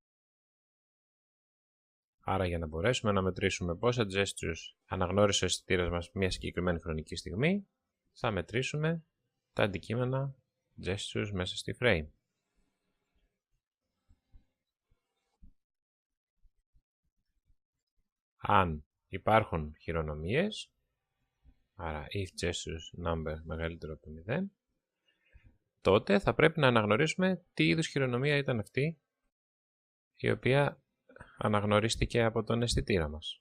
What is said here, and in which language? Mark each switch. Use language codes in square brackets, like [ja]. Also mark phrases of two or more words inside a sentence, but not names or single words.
[el] Άρα για να μπορέσουμε να μετρήσουμε πόσα gestures αναγνώρισε ο αισθητήρας μας μια συγκεκριμένη χρονική στιγμή, θα μετρήσουμε τα αντικείμενα gestures μέσα στη frame. Αν υπάρχουν χειρονομίες, άρα [en] if gestures number [el] μεγαλύτερο από το 0, τότε θα πρέπει να αναγνωρίσουμε τι είδους χειρονομία ήταν αυτή η οποία αναγνωρίστηκε από τον αισθητήρα μας.